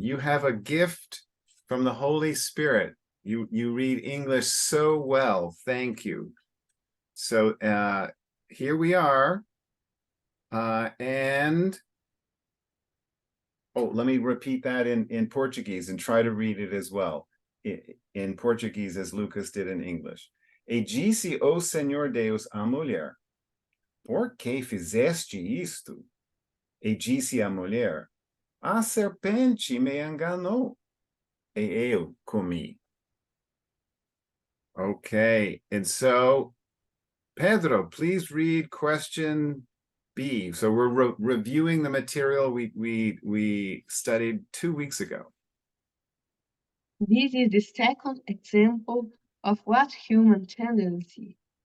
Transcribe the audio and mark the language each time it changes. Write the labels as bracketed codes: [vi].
[en] You have a gift from the Holy Spirit. You read English so well. Thank you. So here we are. And let me repeat that in Portuguese and try to read it as well in Portuguese as Lucas did in English. [pt] E disse o Senhor Deus à mulher, por que fizeste isto? E disse a mulher, a serpente me enganou, e eu comi. [en] Okay, and so Pedro, please read question B. So we're reviewing the material we studied 2 weeks ago. This is the second example of what human tendency.